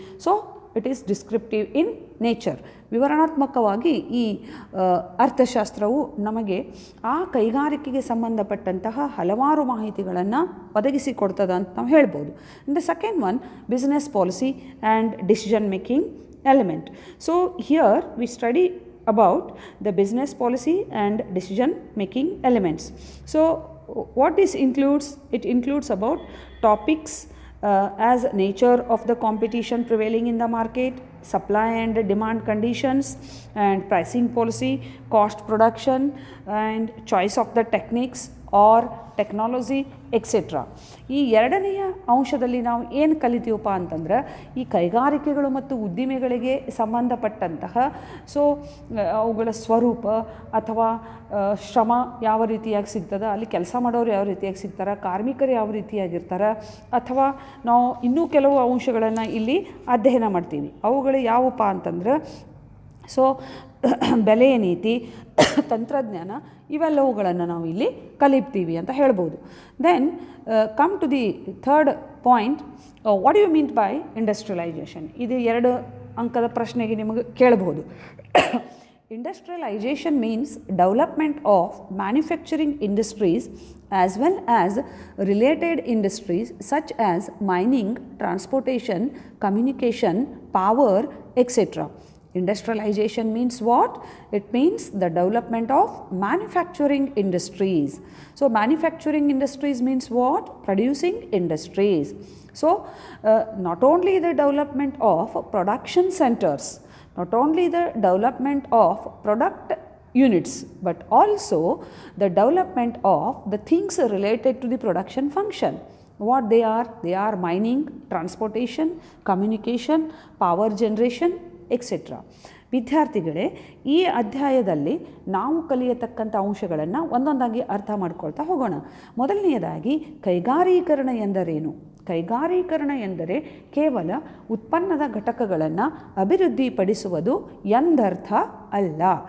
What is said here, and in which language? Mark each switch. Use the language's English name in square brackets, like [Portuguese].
[English] So, it is descriptive in nature. [Kannada] ವಿವರಣಾತ್ಮಕವಾಗಿ ಈ ಅರ್ಥಶಾಸ್ತ್ರವು ನಮಗೆ ಆ ಕೈಗಾರಿಕೆಗೆ ಸಂಬಂಧಪಟ್ಟಂತಹ ಹಲವಾರು ಮಾಹಿತಿಗಳನ್ನು ಒದಗಿಸಿಕೊಡ್ತದೆ ಅಂತ ನಾವು ಹೇಳ್ಬೋದು. [English] And the second one business policy and decision making element. So here we study about the business policy and decision making elements. So, what this includes? It includes about topics as nature of the competition prevailing in the market, supply and demand conditions and pricing policy, cost production and choice of the techniques or technology, etc. [Kannada] ಈ ಎರಡನೆಯ ಅಂಶದಲ್ಲಿ ನಾವು ಏನು ಕಲಿತೀವಪ್ಪ ಅಂತಂದ್ರೆ, ಈ ಕೈಗಾರಿಕೆಗಳು ಮತ್ತು ಉದ್ದಿಮೆಗಳಿಗೆ ಸಂಬಂಧಪಟ್ಟಂತಹ ಸೊ ಅವುಗಳ ಸ್ವರೂಪ ಅಥವಾ ಶ್ರಮ ಯಾವ ರೀತಿಯಾಗಿ ಸಿಗ್ತದೆ, ಅಲ್ಲಿ ಕೆಲಸ ಮಾಡೋರು ಯಾವ ರೀತಿಯಾಗಿ ಸಿಗ್ತಾರೆ, ಕಾರ್ಮಿಕರು ಯಾವ ರೀತಿಯಾಗಿರ್ತಾರೆ, ಅಥವಾ ನಾವು ಇನ್ನೂ ಕೆಲವು ಅಂಶಗಳನ್ನು ಇಲ್ಲಿ ಅಧ್ಯಯನ ಮಾಡ್ತೀವಿ. ಅವುಗಳು ಯಾವಪ್ಪ ಅಂತಂದ್ರೆ, ಸೊ ಬೆಲೆಯ ನೀತಿ, ತಂತ್ರಜ್ಞಾನ, ಇವೆಲ್ಲವುಗಳನ್ನು ನಾವು ಇಲ್ಲಿ ಕಲಿತೀವಿ ಅಂತ ಹೇಳ್ಬೋದು. [English] Then come to the third point, what you mean by industrialisation. [Kannada] ಇದು 2 ಅಂಕದ ಪ್ರಶ್ನೆಗೆ ನಿಮಗೆ ಕೇಳಬಹುದು. [English] Industrialization means development of manufacturing industries as well as related industries such as mining, transportation, communication, power, etc. Industrialization means what? It means the development of manufacturing industries. So manufacturing industries means what? Producing industries. So not only the development of production centers, not only the development of product units, but also the development of the things related to the production function. What they are? They are mining, transportation, communication, power generation, etcetera. [Kannada] ವಿದ್ಯಾರ್ಥಿಗಳೇ, ಈ ಅಧ್ಯಾಯದಲ್ಲಿ ನಾವು ಕಲಿಯತಕ್ಕಂಥ ಅಂಶಗಳನ್ನು ಒಂದೊಂದಾಗಿ ಅರ್ಥ ಮಾಡ್ಕೊಳ್ತಾ ಹೋಗೋಣ. ಮೊದಲನೆಯದಾಗಿ ಕೈಗಾರೀಕರಣ ಎಂದರೇನು? ಕೈಗಾರೀಕರಣ ಎಂದರೆ ಕೇವಲ ಉತ್ಪನ್ನದ ಘಟಕಗಳನ್ನು ಅಭಿವೃದ್ಧಿಪಡಿಸುವುದು ಎಂದರ್ಥ ಅಲ್ಲ.